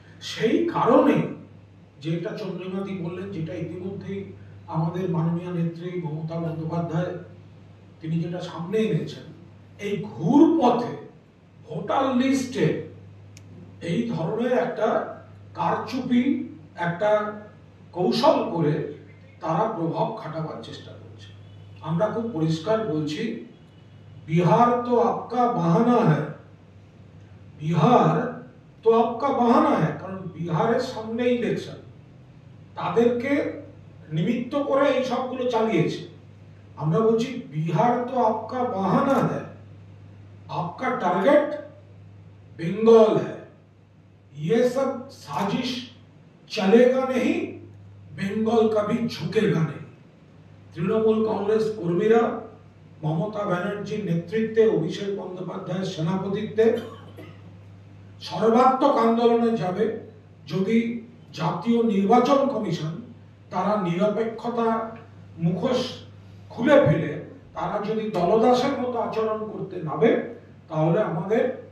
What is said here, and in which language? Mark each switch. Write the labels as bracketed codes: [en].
[bn] সেই কারণে যেটা চন্দ্রিমাদি বললেন, যেটা ইতিমধ্যেই আমাদের মাননীয় নেত্রী মমতা বন্দ্যোপাধ্যায় তিনি যেটা সামনে এনেছেন, এই ঘুর পথে ভোটার লিস্টে এই ধরনের একটা কারচুপি, একটা কৌশল করে তারা প্রভাব খাটাবার চেষ্টা করছে। আমরা খুব পরিষ্কার বলছি, [hi] बिहार तो आपका बहाना है, [bn] बिहार तो आपका बहाना है, কারণ বিহারের সামনে ইলেকশন, তাদেরকে নিমিত্ত করে এই সবগুলো চালিয়েছে। আমরা বলছি [hi] बिहार तो आपका बहाना है, आपका टारगेट बंगाल है, ये सब साजिश चलेगा नहीं, बंगाल कभी झुकेगा नहीं। [bn] তৃণমূল কংগ্রেস কর্মীরা মমতা ব্যানার্জির নেতৃত্বে, অভিষেক বন্দ্যোপাধ্যায়ের সেনাপতিত্বে সর্বাত্মক আন্দোলনে যাবে যদি জাতীয় নির্বাচন কমিশন তারা নিরপেক্ষতা মুখোশ খুলে ফেলে তারা যদি দলদাসের মতো আচরণ করতে নামে, তাহলে আমাদের